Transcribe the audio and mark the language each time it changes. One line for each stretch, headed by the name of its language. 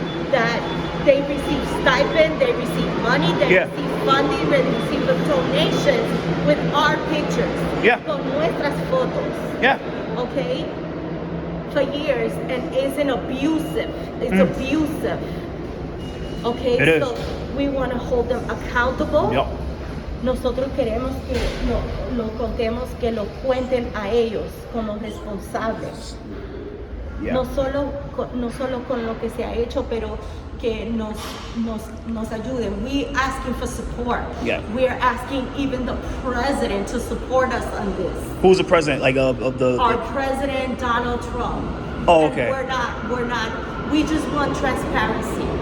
English: That they receive stipend, they receive money, they receive funding, they receive donations with our pictures. Yeah.
Spanish: Con nuestras fotos.
English: Yeah. Okay. For years, and it's abusive. It's abusive. Okay, it so we want to hold them accountable. Yep.
Spanish: Nosotros queremos que lo contemos, que lo cuenten a ellos como responsables.
English: Yeah.
Spanish: No solo con lo que se ha hecho, pero que nos ayuden.
English: We asking for support. Yeah. We are asking even the president to support us on this. Who's the president? Like of the Our president, Donald Trump. Oh, okay. And we're not. We just want transparency.